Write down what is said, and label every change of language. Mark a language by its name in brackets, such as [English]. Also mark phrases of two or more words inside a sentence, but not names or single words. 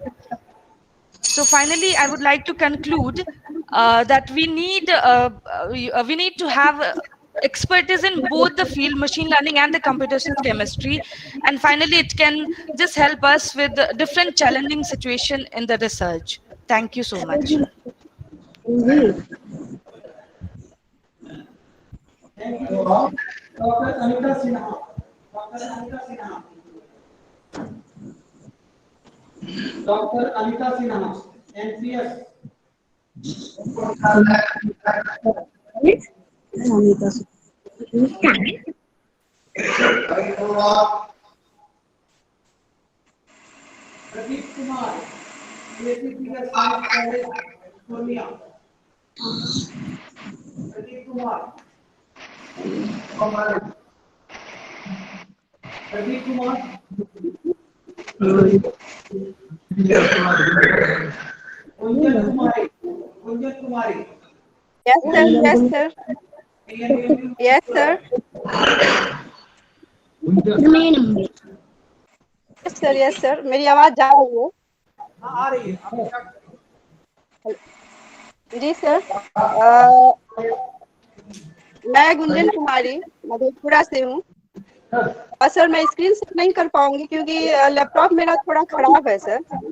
[English] So, finally, I would like to conclude that we need to have expertise in both the field, machine learning and the computational chemistry, and finally it can just help us with the different challenging situation in the research. Thank you so much. Thank you, Dr. Anita Sinha. Dr. Anita Sinha. Dr. Anita Sinha, NPS. Pradeep Kumar, Science College, Purnia. Pradeep Kumar. Pradeep Kumar. Kunjan Kumari. Kunjan Kumari. Yes, sir. Yes, sir. Yes, sir. Yes, sir. Yes, sir. [Hindi] मेरी आवाज जा रही है? हाँ, आ रही है। जी सर, मैं गुंजन कुमारी मधेपुरा से हूँ और सर मैं स्क्रीन शेयर नहीं कर पाऊंगी क्योंकि लैपटॉप मेरा थोड़ा खराब है सर।